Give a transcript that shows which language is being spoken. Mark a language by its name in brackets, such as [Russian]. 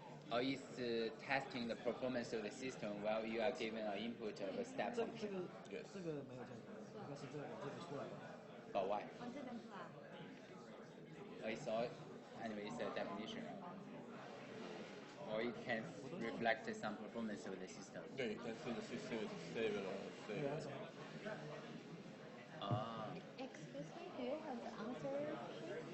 [English] Or it's testing the performance of the system while you are given an input of a step [Chinese] 这 [English] function. [Chinese] 个 [English] Yes. [Chinese] 这个没有这个，应该是这个出来的。 [English] But why? [Chinese] 哦，这边是吧？ [English] It's all, anyway, it's a definition. Or it can reflect some performance of the system. Yeah, you can see the system is stable or unstable. Ah, Excuse me, do you have the answer sheet?